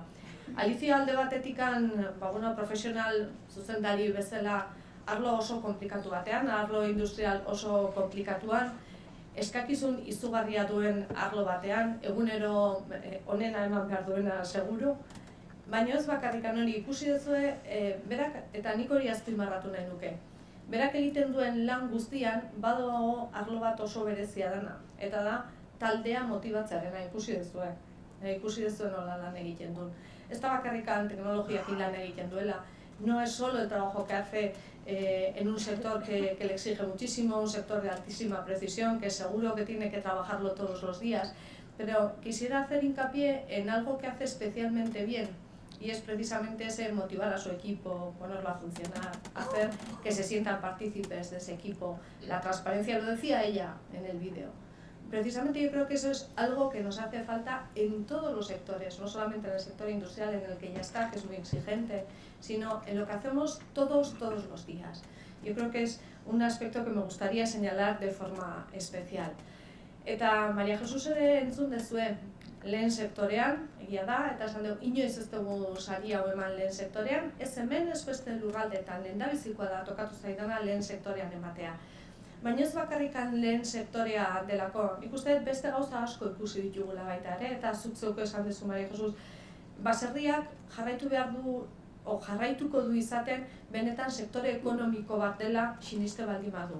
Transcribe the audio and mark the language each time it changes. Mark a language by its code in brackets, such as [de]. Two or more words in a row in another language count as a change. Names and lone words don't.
[eu] Alicia alde batetikan, profesional zuzendari bezala, arlo oso komplikatu batean, arlo industrial oso komplikatuan, eskakizun izugarria duen arlo batean, egunero onena eman behar duena seguru, baina ez bakarrikan hori ikusi duzue, berak, eta nik hori azpimarratu nahi nuke. Berak egiten duen lan guztian, badago arlo bat oso berezia dena, eta da taldea motibatzearena ikusi duzue. Ikusi duzue nola lan egiten duen. Ez da bakarrikan teknologiakin lan egiten duela, [es] no es solo el trabajo que hace en un sector que le exige muchísimo, un sector de altísima precisión, que seguro que tiene que trabajarlo todos los días, pero quisiera hacer hincapié en algo que hace especialmente bien, y es precisamente ese motivar a su equipo, ponerlo a funcionar, hacer que se sientan partícipes de ese equipo. La transparencia, lo decía ella en el vídeo. Precisamente yo creo que eso es algo que nos hace falta en todos los sectores, no solamente en el sector industrial en el que ya está, que es muy exigente, sino en lo que hacemos todos los días. Yo creo que es un aspecto que me gustaría señalar de forma especial. [eu] Eta Maria Jesus ere entzun dezue, lehen sektorean, egia da, eta esan dugu, inoiz ez dugu sari hau eman lehen sektorean, ez hemen ez beste lurraldetan, lehendabizikoa da tokatu zaidana lehen sektorean ematea. Baina ez bakarrikan lehen sektorea delako, ikuste beste gauza asko ikusi ditugula baita ere, eta zuk zeuko esan duzu, Maria Jesus, baserriak jarraitu behar du, jarraituko du izaten, benetan sektore ekonomiko bat dela siniste baldin badu.